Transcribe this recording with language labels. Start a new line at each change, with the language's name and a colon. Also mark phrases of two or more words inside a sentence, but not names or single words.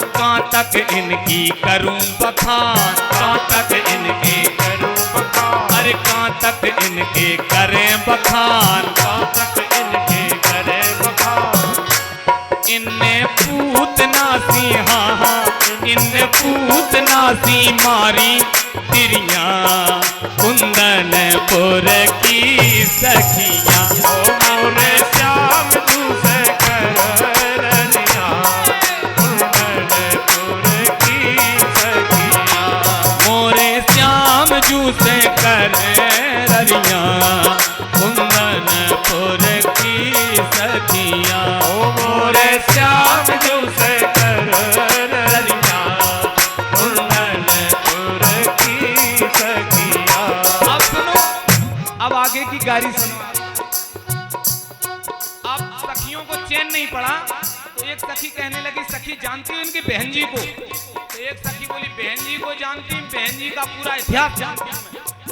Bundeli: कहाँ तक इनकी करूं बखान, कहाँ तक इनके करूं बखान। अरे कहाँ तक इनके करें बखान। कहाँ तक इनके करे बखान। इनने पूत नासी, हाँ हाँ इनने पूत नासी मारी तिरिया, कुंदनपुर की सखिया। ओ मोरे श्याम जू से करे ररिया, कुंदनपुर की सखिया। मोरे श्याम जू से करे ररिया, कुंदनपुर की सखिया। ओ मोरे श्याम जू से करे ररिया, कुंदनपुर की सखिया।
Hindi: अब सुनो, अब आगे की गारी सुनो। अब सखियों को चैन नहीं पड़ा तो एक सखी कहने लगी, सखी जानती हो इनकी बहन जी को? तो एक सखी बोली, बहन जी को जानती हूँ, बहन जी का पूरा इतिहास जानती हूँ मैं।